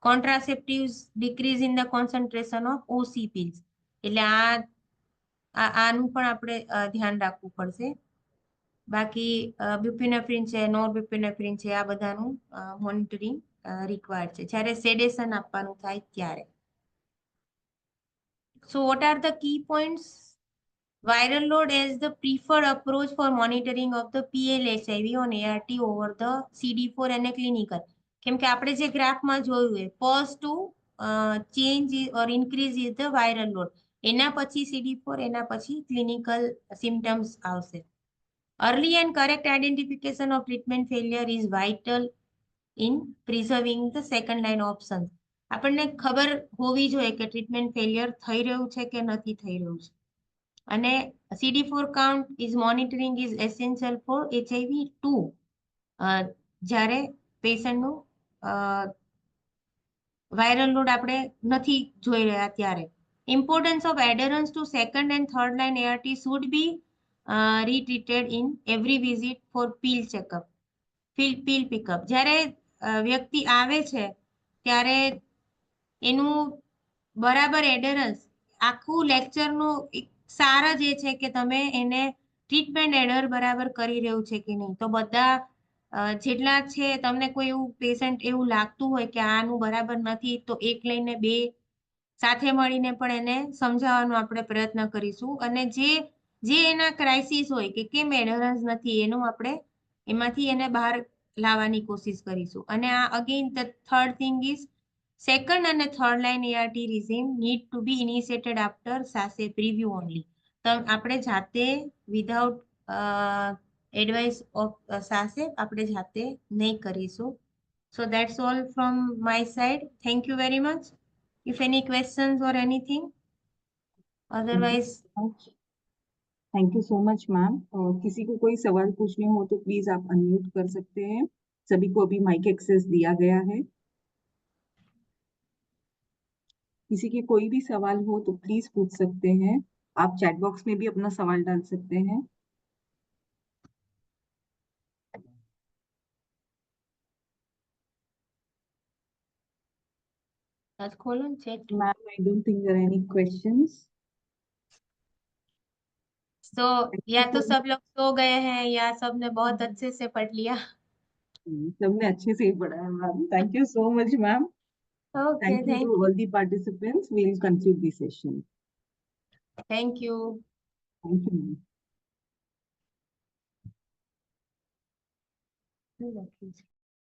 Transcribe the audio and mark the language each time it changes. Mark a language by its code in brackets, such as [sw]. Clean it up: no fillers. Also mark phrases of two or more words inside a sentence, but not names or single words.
[en] Contraceptives decrease in the concentration of OC pills. [gu] એટલે આનું પણ આપણે ધ્યાન રાખવું પડશે. બાકી બ્યુપિનેફ્રિન છે, નોરબ્યુપિનેફ્રિન છે, આ બધાનું [en] monitoring required [gu] છે જ્યારે સેડેશન આપવાનું થાય ત્યારે. [en] So what are the key points? Viral load as the preferred approach for monitoring of the PL-HIV on ART over the CD4 અને clinical. [gu] કેમ કે આપણે જે ગ્રાફમાં જોયું એ [en] first to change or increase is the viral load. [gu] એના પછી CD4, એના પછી [en] clinical symptoms [gu] આવશે. [en] Early and correct identification of treatment failure is vital in preserving the second line options. [gu] આપણને ખબર હોવી જોઈએ કે ટ્રીટમેન્ટ ફેલિયર થઈ રહ્યું છે કે નથી થઈ રહ્યું છે. અને [en] CD4 count is monitoring is essential for HIV2 [gu] જ્યારે પેશન્ટનું [en] viral load [gu] આપણે નથી જોઈ રહ્યા ત્યારે. [en] Importance of adherence to second and third line ART should be retreated in every visit for pill checkup, pill pickup. [gu] જ્યારે વ્યક્તિ આવે છે ત્યારે એનું બરાબર એડરન્સ આખું લેક્ચરનું એક સાર જ એ છે કે તમે એને ટ્રીટમેન્ટ એડર બરાબર કરી રહ્યું છે કે નહીં. તો બધા જેટલા છે તમને કોઈ એવું પેશન્ટ એવું લાગતું હોય કે આનું બરાબર નથી તો એક લઈને બે સાથે મળીને પણ એને સમજાવવાનો આપણે પ્રયત્ન કરીશું. અને જે એના ક્રાઇસિસ હોય કે કેમ એડરન્સ નથી એનું આપણે એમાંથી એને બહાર લાવવાની કોશિશ કરીશું. અને આ [en] again the third thing is second and third line ART regime need to be initiated after SASE preview only. [gu] તો આપણે જાતે [en] without advice of SASE [gu] આપણે જાતે નહીં કરીશું. [en] So that's all from my side. Thank you very much. If any questions or anything, otherwise. Thank you so much, ma'am. [hi] किसी को कोई सवाल पूछने हो तो प्लीज आप अनम्यूट कर सकते हैं. सभी को अभी माइक एक्सेस दिया गया है. किसी के कोई भी सवाल हो तो प्लीज पूछ सकते हैं. आप चैट बॉक्स में भी अपना सवाल डाल सकते हैं. [en] Ma'am, I don't think there are any questions. [hi] So या तो सब लोग सो गए हैं या सबने बहुत अच्छे से पढ़ लिया. सबने अच्छे से ही पढ़ा है मैम. [en] Thank you so much, ma'am. Okay, Thank you to all the participants. We'll conclude the session. Thank you. Thank you.